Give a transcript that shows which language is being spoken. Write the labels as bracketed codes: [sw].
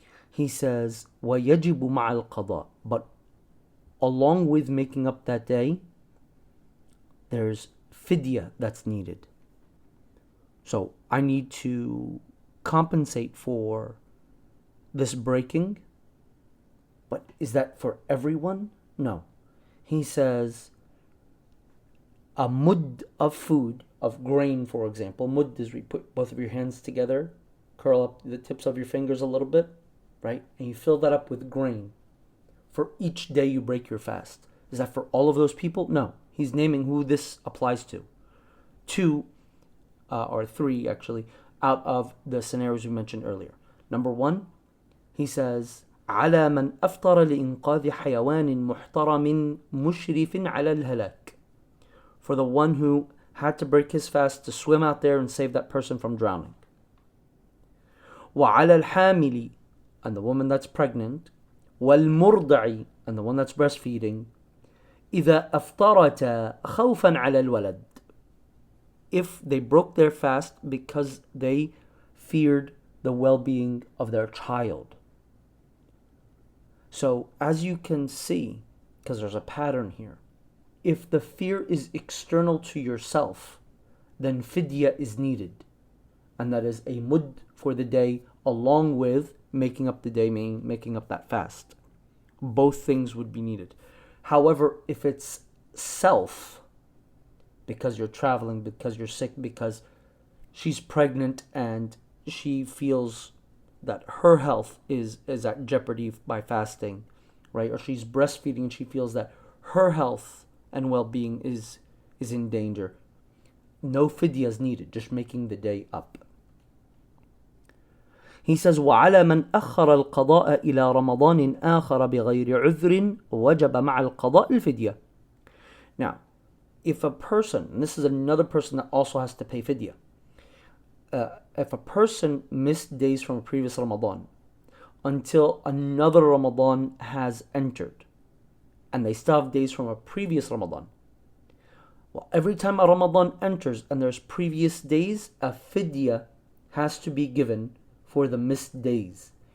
[en] He says, [ar] وَيَجِبُ مَعَ الْقَضَاءِ. [en] But along with making up that day, there's fidya that's needed. So I need to compensate for this breaking But is that for everyone? No. He says a mud of food, of grain, for example. Mud is where you put both of your hands together, curl up the tips of your fingers a little bit, right? And you fill that up with grain for each day you break your fast. Is that for all of those people? No. He's naming who this applies to. Two, or three actually, out of the scenarios we mentioned earlier. Number one, he says, [ar] على من أفطر لإنقاذ حيوان محترم مشرف على الهلاك. [en] For the one who had to break his fast to swim out there and save that person from drowning. [ar] وعلى الحامل, [en] and the woman that's pregnant. [ar] والمرضع, [en] and the one that's breastfeeding. [ar] إذا أفطرتا خوفا على الولد. [en] If they broke their fast because they feared the well-being of their child. So as you can see, because there's a pattern here, if the fear is external to yourself, then fidya is needed. And that is a mud for the day along with making up the day, meaning making up that fast. Both things would be needed. However, if it's self, because you're traveling, because you're sick, because she's pregnant and she feels that her health is at jeopardy by fasting, right? Or she's breastfeeding and she feels that her health and well-being is in danger. No fidya is needed, just making the day up. He says, [ar] وَعَلَى مَنْ أَخَّرَ الْقَضَاءَ إِلَى رَمَضَانٍ آخَرَ بِغَيْرِ عُذْرٍ وَجَبَ مَعَ الْقَضَاءِ الْفِدْيَةِ. [en] Now, if a person, and this is another person that also has to pay fidya, if a person missed days from a previous Ramadan until another Ramadan has entered, and they still have days from a previous Ramadan, well, every time a Ramadan enters and there's previous days, a fidya has to be given for the missed days.